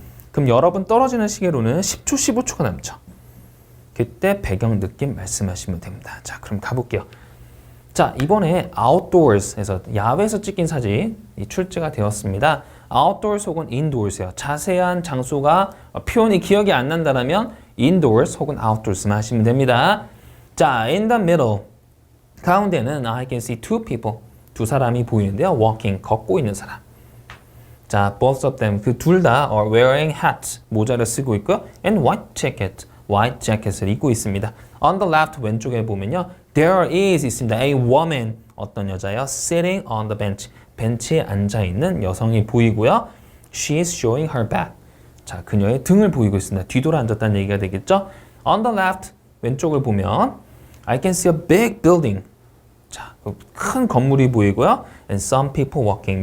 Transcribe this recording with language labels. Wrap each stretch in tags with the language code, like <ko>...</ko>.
<ko>그럼 여러분 떨어지는 시계로는 10초, 15초가 남죠. 그때 배경 느낌 말씀하시면 됩니다. 자, 그럼 가볼게요. 자, 이번에 outdoors에서 야외에서 찍힌 사진이 출제가 되었습니다. outdoors 혹은 indoors예요. 자세한 장소가 표현이 기억이 안 난다면 indoors 혹은 outdoors만 하시면 됩니다.</ko> <en>자, in the middle</en> <ko>가운데는</ko> <en>I can see two people</en> <ko>두 사람이 보이는데요.</ko> <en>walking</en> <ko>걷고 있는 사람. 자,</ko> <en>both of them</en> <ko>그 둘 다</ko> <en>are wearing hats</en> <ko>모자를 쓰고 있고요.</ko> <en>and white jacket을</en> <ko>입고 있습니다.</ko> <en>On the left</en> <ko>왼쪽에 보면요.</ko> <en>There is</en> <ko>있습니다.</ko> <en>A woman</en> <ko>어떤 여자요?</ko> <en>Sitting on the bench</en> <ko>벤치에 앉아 있는 여성이 보이고요.</ko> <en>She is showing her back.</en> <ko>자, 그녀의 등을 보이고 있습니다. 뒤돌아 앉았다는 얘기가 되겠죠?</ko> <en>On the left</en> <ko>왼쪽을 보면</ko> <en>I can see a big building.</en> <ko>자, 큰 건물이 보이고요.</ko> <en>And some people walking.</en>